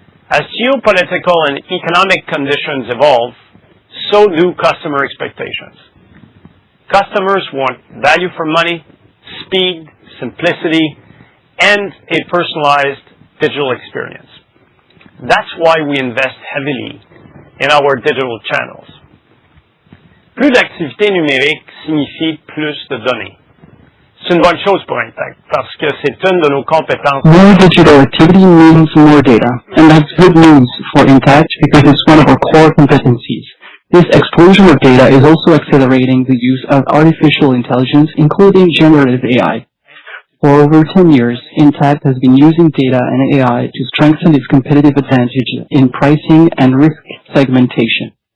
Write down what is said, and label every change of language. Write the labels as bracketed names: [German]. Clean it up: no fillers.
[English] As geopolitical and economic conditions evolve, so do customer expectations. Customers want value for money, speed, simplicity, and a personalized digital experience. That's why we invest heavily in our digital channels. [French] Plus d'activité numérique signifie plus de données. C'est une bonne chose pour Intact parce que c'est une de nos compétences. [English] More digital activity means more data, and that's good news for Intact because it's one of our core competencies. This explosion of data is also accelerating the use of artificial intelligence, including generative AI. For over 10 years, Intact has been using data and AI to strengthen its competitive advantage in pricing and risk segmentation.